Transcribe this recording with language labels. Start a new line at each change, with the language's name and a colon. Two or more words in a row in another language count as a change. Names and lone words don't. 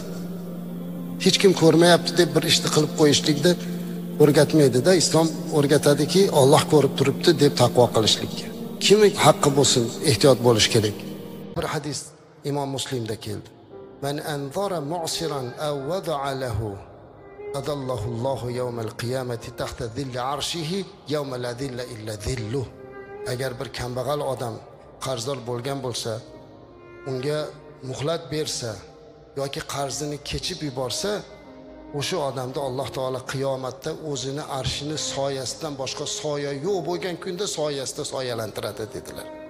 Uzbek: Hech kim ko'rmayapti deb bir ishni qilib qo'yishlikni o'rgatmaydi-da. Islom o'rgatadiki, Alloh ko'rib turibdi deb taqvo qilishlikka. Kim haqqi bo'lsin, ehtiyot bo'lish kerak. Bir hadis Imom Muslimda keldi.
Arabic: من أنظر معسرا أو وضع له أظله الله يوم القيامة تحت ظل عرشه يوم لا ظل إلا ظله.
Uzbek: Agar bir kambag'al odam qarzdor bo'lgan bo'lsa, unga muhlat bersa yoki qarzini kechib yuborsa, o'sha odamni Alloh taolo qiyomatda o'zini arshini soyasidan boshqa soya yo'q bo'lgan kunda soyasida soyalantiradi dedilar.